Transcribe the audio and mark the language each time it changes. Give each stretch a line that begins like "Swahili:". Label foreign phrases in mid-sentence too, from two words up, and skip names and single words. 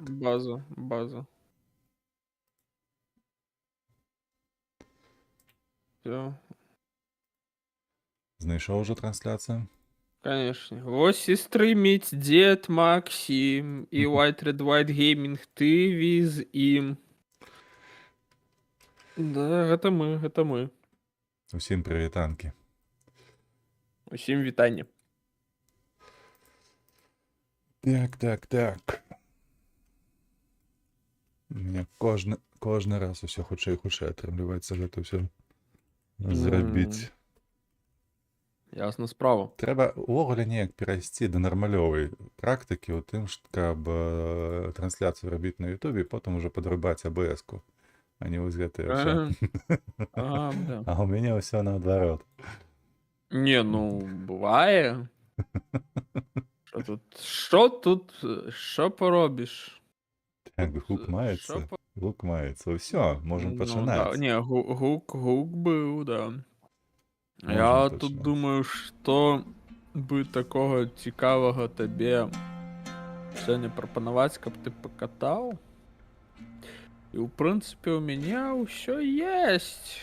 Ukrainian: База. Все. Знайшов вже трансляцію? Конечно. Ось і стримить дед Максим і White Red White Gaming TV з ім.
Belarusian: Да, гэта мы.
Ukrainian: Усім привітанки.
Belarusian: Усім вітання. Так.
Ukrainian: У мене кожен раз
Belarusian: усе хутчэй і хутчэй атрымліваецца гэта ўсё зрабіць. Ясна справа. Трэба увогуле неяк перайсці да нармалёвай практыкі ў тым, каб трансляцыю рабіць на Ютубе і потым ужо падрубаць АБС-ку, а не вось гэтае ўсё. Да. А ў мяне ўсё наадварот. Не, ну, бывае.
Ukrainian: Що поробиш?
Belarusian: Так, гук маецца. Ўсё, можам пачынаць. Не, гук быў, да. Можем Я пачынаць. тут думаю, што бы такога цікавага табе сёння прапанаваць, каб ты пакатаў. І ў прынцыпе у мяне ўсё есть.